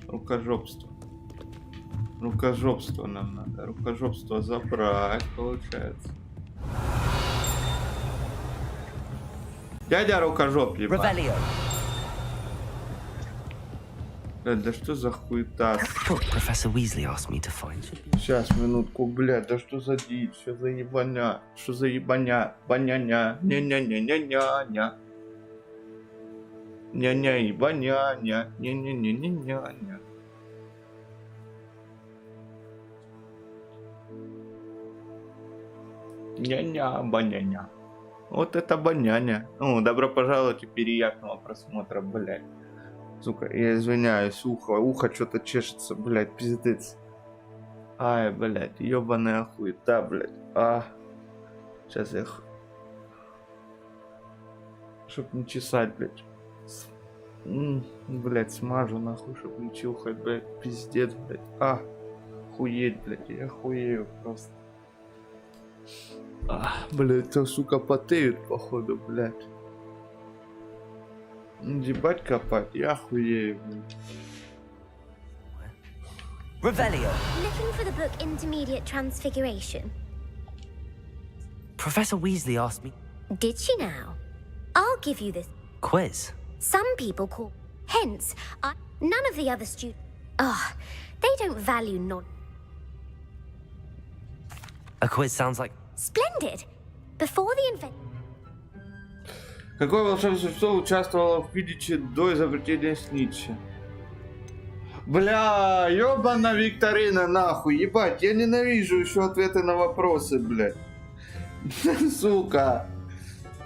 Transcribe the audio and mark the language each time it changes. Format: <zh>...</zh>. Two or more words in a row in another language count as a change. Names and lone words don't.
<ru>Рукожопство нам надо. Рукожопство забрать, получается. Дядя рукожоп, ебать. Да что за хуета?</ru> <en>Professor Weasley asked me to find you.</en> <ru>Сейчас, минутку, блядь, да что за дичь, что за ебаня, что за ебаня, баняня, ня-ня-ня-ня-ня-ня. Ня-ня и баняня, ня-ня-ня-ня-ня-ня. Ня-ня, баняня. Вот это баняня. Ну, добро пожаловать и приятного просмотра, блядь. Сука, я извиняюсь, ухо что-то чешется, блядь, пиздец. Ай, блядь, ёбаная хуета, блядь. Сейчас я... Чтоб не чесать, блядь. Блядь, смажу нахуй, чтоб не чухать, блядь, пиздец, блядь. Хуеть, блядь, я хуею просто. Блядь, то, сука, потеют, походу, блядь. Ебать копать, я хуею, блядь.</ru> <en>Revelio. Looking for the book Intermediate Transfiguration. Professor Weasley asked me. Did she now? I'll give you this. Quiz. Some people call. Hence, none of the other students. They don't value non. A quiz sounds like. Splendid. Before the invent.</en> <ru>Какое волшебное существо участвовало в Квиддиче до изобретения Снитча? Бля, ёбана викторина, нахуй, ебать, я ненавижу еще ответы на вопросы, блядь. Сука.</ru>